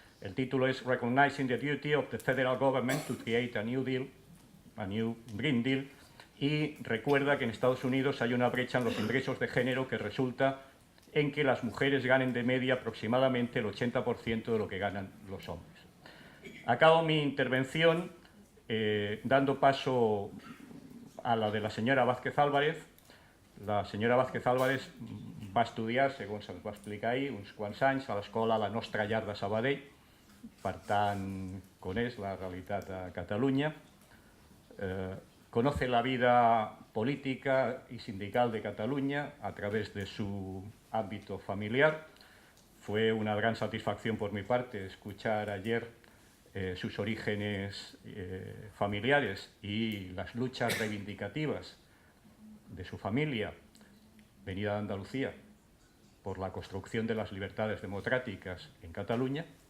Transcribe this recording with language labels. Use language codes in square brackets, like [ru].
[es] El título es Recognizing the Duty of the Federal Government to Create a New Green Deal, y recuerda que en Estados Unidos hay una brecha en los ingresos de género que resulta en que las mujeres ganen de media aproximadamente el 80% de lo que ganan los hombres. Acabo mi intervención dando paso a la de la señora Vázquez Álvarez. [ca] La senyora Vázquez Álvarez va estudiar, segons se'ns va explicar ahir, uns quants anys a l'escola La Nostra Llar de Sabadell, per tant, coneix la realitat a Catalunya, [es] conoce la vida política y sindical de Cataluña [ca] a través de su ámbito familiar. [es] Fue una gran satisfacción por mi parte escuchar ayer sus orígenes familiares y las luchas reivindicativas de su familia, venida de Andalucía, por la construcción de las libertades democráticas en Cataluña,